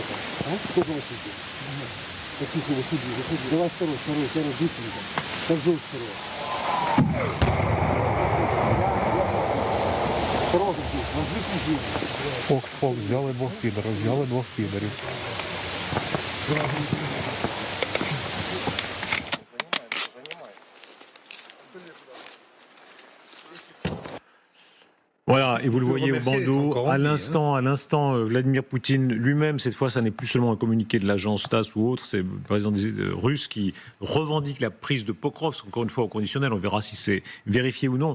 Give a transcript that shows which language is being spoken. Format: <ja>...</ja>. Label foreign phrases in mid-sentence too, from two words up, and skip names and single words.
<ru>Кто же выходит? Потише, выходи. Давай второй, быстренько. Каждый второй. Осторожно здесь,</ru> <uk>Фок, взяли двох підерів.</uk> <fr>Voilà, et vous le voyez au bandeau, à l'instant, Vladimir Poutine lui-même, cette fois, ça n'est plus seulement un communiqué de l'agence TASS ou autre, c'est le président russe qui revendique la prise de Pokrovsk, encore une fois au conditionnel, on verra si c'est vérifié ou non.</fr>